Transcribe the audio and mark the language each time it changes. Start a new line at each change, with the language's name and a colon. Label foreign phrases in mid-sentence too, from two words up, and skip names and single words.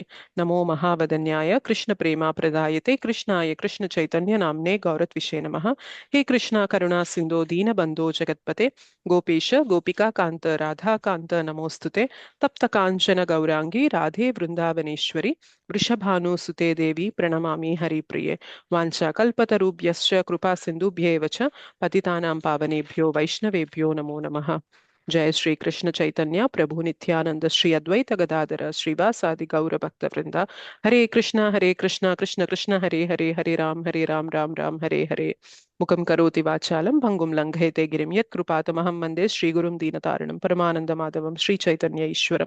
Sanskrit: నమో మహావదన్యాయ కృష్ణ ప్రేమ ప్రదాయతే కృష్ణాయ కృష్ణ చైతన్య నామ్నే గౌరత్విషే నమః. హే కృష్ణ కరుణా సింధో దీనబంధో జగత్పతే గోపేశ గోపికా కాంత రాధాకాంత నమోస్తుతే. తప్త కాంచన గౌరాంగి రాధే బృందావనేశ్వరి వృషభానుసుతే దేవి ప్రణమామి హరిప్రిये. వాంఛాకల్పతరుభ్యశ్చ కృపా సింధుభ్యేవ చ పతితానాం పావనేభ్యో వైష్ణవేభ్యో నమో నమః. జయ శ్రీ కృష్ణ చైతన్య ప్రభు నిత్యానంద శ్రీ అద్వైత గదాధర శ్రీవాసాది గౌర భక్త వృంద. హరే కృష్ణ కృష్ణ కృష్ణ హరే హరే హరే రామ్ రామ్ రామ్ హరే హరే. ముఖం కరోతి వాచాలం భంగుం లంఘయతే గిరిం యత్ కృపాతమహం వందే శ్రీగురుం దీనతారణం పరమానంద మాధవం శ్రీ చైతన్య ఈశ్వరం.